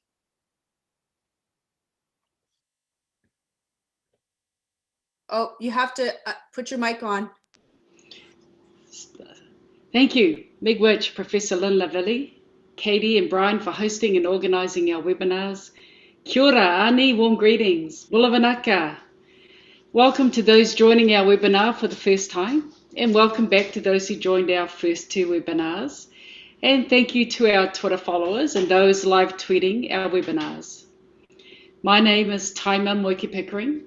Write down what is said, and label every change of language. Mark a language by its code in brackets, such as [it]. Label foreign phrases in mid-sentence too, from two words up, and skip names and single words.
[en] Oh, you have to put your mic on. Thank you, Miigwech, Professor Lynn Lavilli, Katie and Brian for hosting and organising our webinars. [mi] Kia ora, ani, [en] warm greetings. [fj] Bulavanaka. [en] Welcome to those joining our webinar for the first time, and welcome back to those who joined our first two webinars. And thank you to our Twitter followers and those live tweeting our webinars. My name is Taima Moike Pickering.